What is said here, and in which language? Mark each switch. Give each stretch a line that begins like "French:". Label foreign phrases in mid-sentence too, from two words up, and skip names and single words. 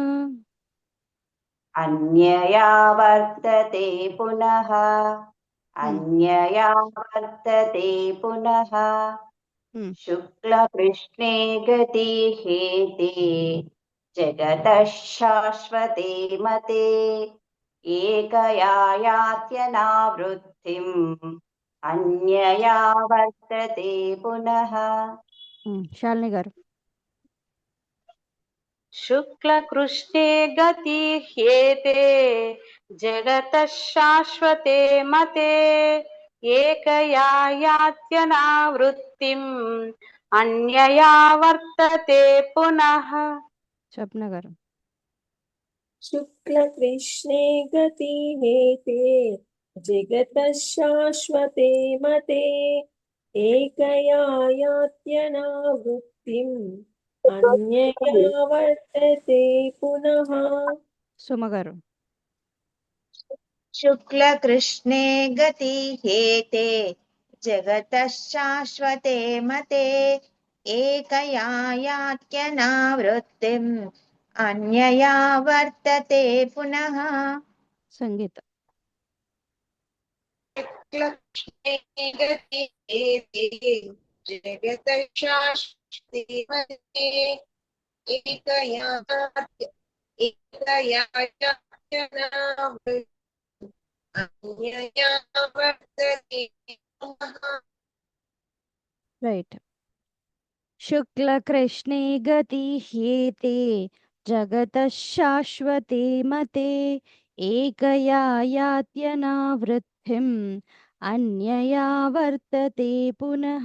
Sanskrit: अन्यया वर्तते पुनः अन्यया वर्तते पुनः शुक्लकृष्णे गति हेते जगतः शाश्वते मते एकया यात्यनावृत्तिम् अन्यया वर्तते पुनः.
Telugu: శాలిని గారు.
Sanskrit: शुक्लकृष्णे गति ह्येते जगतः शाश्वते मते एकया यात्यनावृत्तिम् अन्यया वर्तते पुनः.
Telugu: స్వప్న గారు.
Sanskrit: शुक्लकृष्णे गति हेते जगतः शाश्वते मते एकया यात्यनावृत्तिम् अन्यया वर्तते पुनः.
Telugu: సుమ గారు.
Sanskrit: शुक्लकृष्णे गति हेते जगतः शाश्वते मते एकया यात्यनावृत्तिम् अन्यया वर्तते पुनः.
Telugu: సంగీత.
Sanskrit: शुक्लकृष्णे गति हेते जगतः शाश्वते मते एकया यात्यनावृत्तिम् अन्यया वर्तते पुनः.
Telugu: రైట్.
Sanskrit: శుక్లకృష్ణే గతి హ్యేతే జగతః శాశ్వతే మతే ఏకయా యాత్యనావృత్తిం అన్యయా వర్తతే పునః.